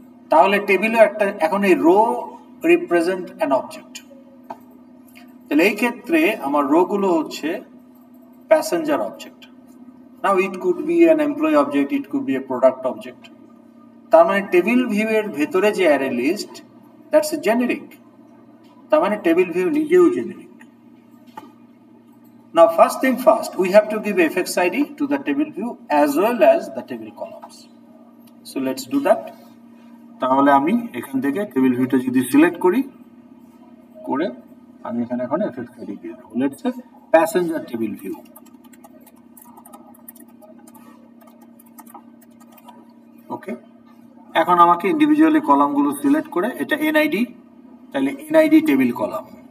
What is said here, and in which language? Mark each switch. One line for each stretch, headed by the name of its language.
Bangla: তাহলে টেবিলে একটা, এখন এই রো রিপ্রেজেন্ট অ্যান অবজেক্ট, তাহলে এই ক্ষেত্রে আমার রো গুলো হচ্ছে passenger object.
English: Now it could be an employee object, it could be a product object.
Bangla: তার মানে টেবিল ভিউ এর ভেতরে যে array list,
English: That's a generic.
Bangla: তার মানে টেবিল ভিউ নিজেও generic.
English: Now first thing first, we have to give fx id to the table view as well as the table columns. So let's do that.
Bangla: তাহলে আমি এখান থেকে table ভিউটা যদি select করি, করে আমি এখানে এখন fx id দিয়ে দেব।
English: Let's say passenger table view.
Bangla: ওকে, এখন আমাকে ইন্ডিভিজুয়ালি কলামগুলো সিলেক্ট করে, এটা NID, তাহলে NID টেবিল কলাম।